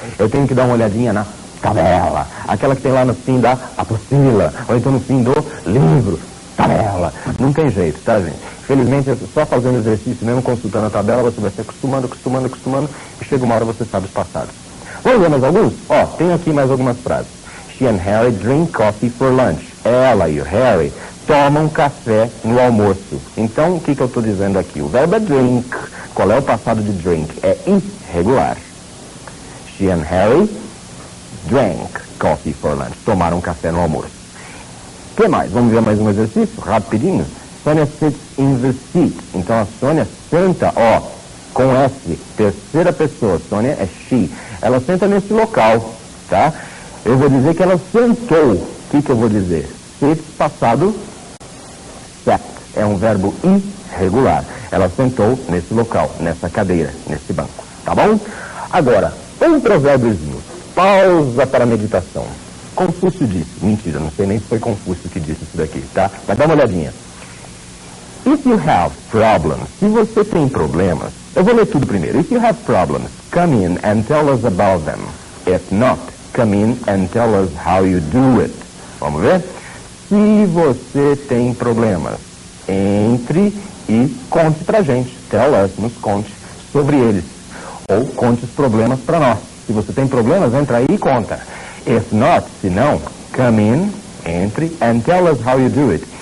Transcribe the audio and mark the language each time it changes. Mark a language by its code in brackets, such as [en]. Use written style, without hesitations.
[pt] Eu tenho que dar uma olhadinha na tabela. Aquela que tem lá no fim da apostila, ou então no fim do livro. Tabela. Não tem jeito, tá, gente? Felizmente, só fazendo exercício, mesmo consultando a tabela, você vai se acostumando, e chega uma hora você sabe os passados. Vamos ver mais alguns? Ó, tem aqui mais algumas frases. [en] She and Harry drink coffee for lunch. [pt] Ela e o Harry tomam café no almoço. Então, o que eu estou dizendo aqui? O verbo é drink. Qual é o passado de drink? É irregular. [en] She and Harry drank coffee for lunch. [pt] Tomaram café no almoço. O que mais? Vamos ver mais um exercício? Rapidinho. [en] Sônia sits in the seat. [pt] Então a Sônia senta, ó, com S, terceira pessoa. Sônia é she. Ela senta nesse local, tá? Eu vou dizer que ela sentou. O que eu vou dizer? Sit, passado, sat. É um verbo irregular. Ela sentou nesse local, nessa cadeira, nesse banco. Tá bom? Agora, um provérbiozinho. Pausa para meditação. Confúcio disse. Mentira, não sei nem se foi Confúcio que disse isso daqui, tá? Mas dá uma olhadinha. [en] If you have problems, [pt] se você tem problemas, eu vou ler tudo primeiro. [en] If you have problems, come in and tell us about them. If not, come in and tell us how you do it. [pt] Vamos ver? Se você tem problemas, entre e conte pra gente. [en] Tell us, [pt] nos conte sobre eles. Ou conte os problemas pra nós. Se você tem problemas, entra aí e conta. [en] If not, [pt] se não, [en] come in, [pt] entre, [en] and tell us how you do it.